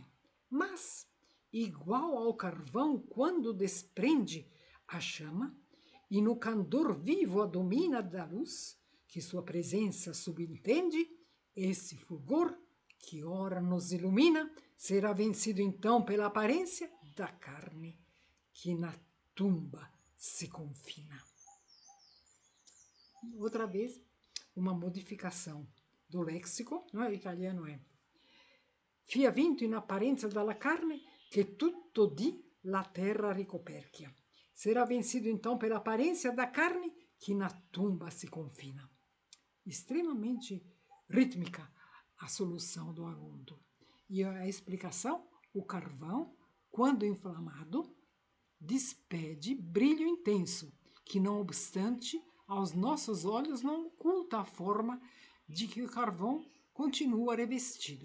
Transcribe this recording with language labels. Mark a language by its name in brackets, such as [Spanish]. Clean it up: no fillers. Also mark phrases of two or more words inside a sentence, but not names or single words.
[Portuguese] Mas, igual ao carvão quando desprende a chama, e no candor vivo a domina da luz, que sua presença subentende, esse fulgor, que ora nos ilumina, será vencido então pela aparência da carne, que na tumba se confina. Outra vez, uma modificação do léxico, não é? O italiano é [Italian] fia vinto in apparenza dalla carne che tutto di la terra ricoperchia. [Portuguese] Será vencido então pela aparência da carne que na tumba se confina. Extremamente rítmica a solução do Haroldo. E a explicação, o carvão, quando inflamado, despede brilho intenso, que não obstante, aos nossos olhos não oculta a forma de que o carvão continua revestido.